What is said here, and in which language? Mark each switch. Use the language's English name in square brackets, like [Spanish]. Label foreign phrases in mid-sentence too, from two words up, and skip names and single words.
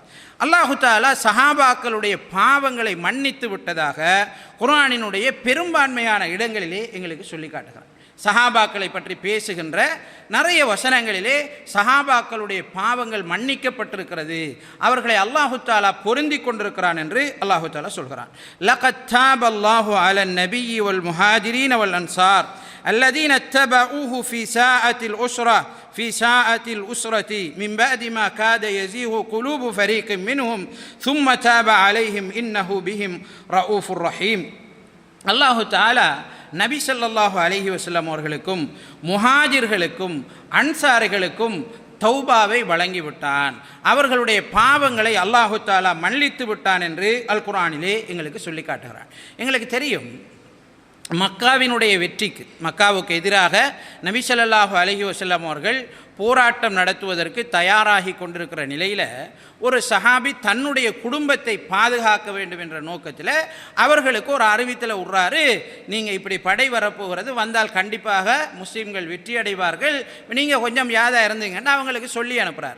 [Arabic] الله تعالى [Tamil] சஹாபாக்களுடைய பாவங்களை மன்னித்து விட்டதாக குர்ஆனினுடைய பெரும்பான்மையான இடங்களிலே எங்களுக்கு சொல்லி காட்டுகிறார். சஹாபாக்களை பற்றி பேசுகின்ற நிறைய வசனங்களிலே சஹாபாக்களுடைய பாவங்கள் மன்னிக்கப்பட்டிருக்கிறது, அவர்களை [Arabic] الله تعالى [Tamil] பொருந்தி கொண்டிருக்கிறான் என்று [Arabic] الله تعالى [Tamil] சொல்கிறான். [Arabic] لقد تاب الله على النبي والمهاجرين والأنصار الذين اتبعوه في ساعة الأسرة من بعد ما كاد يزيغ قلوب فريق منهم ثم تاب عليهم إنه بهم رؤوف رحيم. الله تعالى [Tamil] நபி [Arabic] صلى الله عليه وسلم [Tamil] அவர்களுக்கும் முஹாஜிர்களுக்கும் அன்சாரிகளுக்கும் தௌபாவை வழங்கிவிட்டான், அவர்களுடைய பாவங்களை [Arabic] الله تعالى [Tamil] மன்னித்து விட்டான் என்று அல் குர்ஆனிலே எங்களுக்கு சொல்லி காட்டுகிறான். எங்களுக்கு தெரியும், மக்காவினுடைய வெற்றிக்கு, மக்காவுக்கு எதிராக நபி [Arabic] صلى الله عليه وسلم [Tamil] அவர்கள் போராட்டம் நடத்துவதற்கு தயாராகி கொண்டிருக்கிற நிலையில் ஒரு சஹாபி தன்னுடைய குடும்பத்தை பாதுகாக்க வேண்டும் என்ற நோக்கத்தில் அவர்களுக்கு ஒரு அறிவித்தலை விடுறாரு, நீங்கள் இப்படி படை வரப்போகிறது, வந்தால் கண்டிப்பாக முஸ்லீம்கள் வெற்றி அடைவார்கள், நீங்கள் கொஞ்சம் யாதா இருந்தீங்கன்னா அவங்களுக்கு சொல்லி அனுப்புகிறார்.